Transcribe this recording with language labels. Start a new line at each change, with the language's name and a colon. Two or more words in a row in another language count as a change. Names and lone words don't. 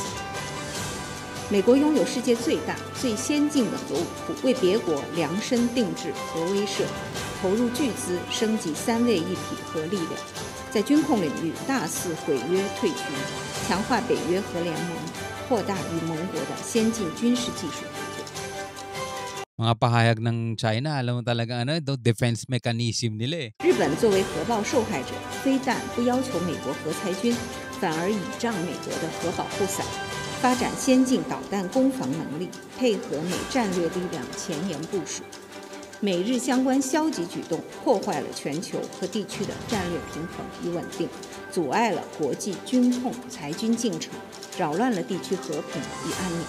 Chinese: 美国拥有世界最大、最先进的核武库，为别国量身定制核威慑，投入巨资升级三位一体核力量，在军控领域大肆毁约退局，强化北约核联盟，扩大与盟国的先进军事技术合作。
Filipino: Mga pahayag ng China, alam mo talaga
English: defense mechanism
Filipino: nila
Chinese: 日本作为核爆受害者，非但不要求美国核裁军，反而倚仗美国的核保护伞，发展先进导弹攻防能力，配合美战略力量前沿部署。美日相关消极举动破坏了全球和地区的战略平衡与稳定，阻碍了国际军控裁军进程，扰乱了地区和平与安宁。